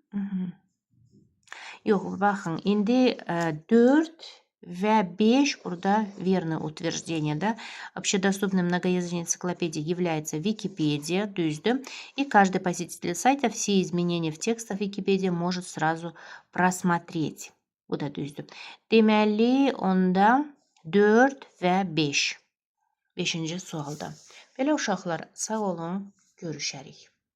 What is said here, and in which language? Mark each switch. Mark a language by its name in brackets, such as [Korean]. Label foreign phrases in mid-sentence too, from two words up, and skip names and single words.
[Azerbaijani] Yox, baxın, indi 4 və 5 burada [Russian] верное утверждение, [Azerbaijani] да. [Russian] Общедоступной многоязычной энциклопедией является Википедия, düzdür. И каждый посетитель сайта все изменения в текстах Википедия может сразу просмотреть. [Azerbaijani] Bu da düzdür. Deməli, onda 4 və 5. 5-ci sualda. Belə uşaqlar, sağ olun, görüşərik.